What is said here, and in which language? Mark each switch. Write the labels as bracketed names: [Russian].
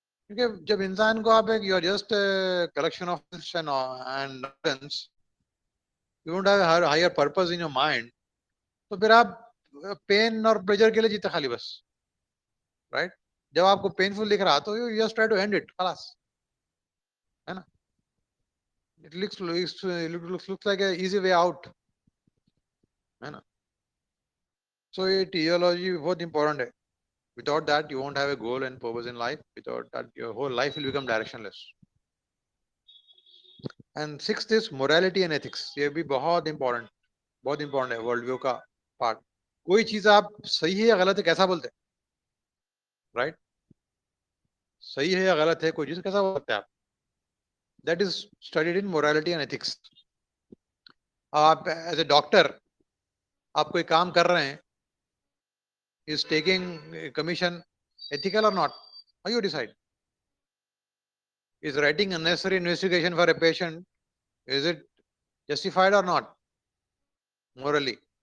[Hindi] क्योंकि जब इंसान को आप एक [English] you are just collection of and you don't have higher purpose in your mind, [Hindi] तो फिर आप पेन और प्लेजर के लिए जीते खाली बस, राइट? जब आपको पेनफुल दिख रहा तो [English] you just try to end it, [Hindi] खलास, है ना? [English] it looks like a easy way out, [Hindi] है ना? सो ये टियोलॉजी बहुत इंपॉर्टेंट है। [English] Without that, you won't have a goal and purpose in life. Without that, your whole life will become directionless. And sixth is morality and ethics. [Hindi] ये भी बहुत important है world view का पार्ट। कोई चीज आप सही है या गलत है कैसा बोलते हैं, राइट? सही है या गलत है कोई चीज कैसा बोलते हैं आप? [English] That is studied in morality and ethics. [Hindi] आप एज ए डॉक्टर, आप कोई काम कर रहे हैं, [English] Is taking commission ethical or not? How you decide? Is writing unnecessary investigation for a patient, is it justified or not morally?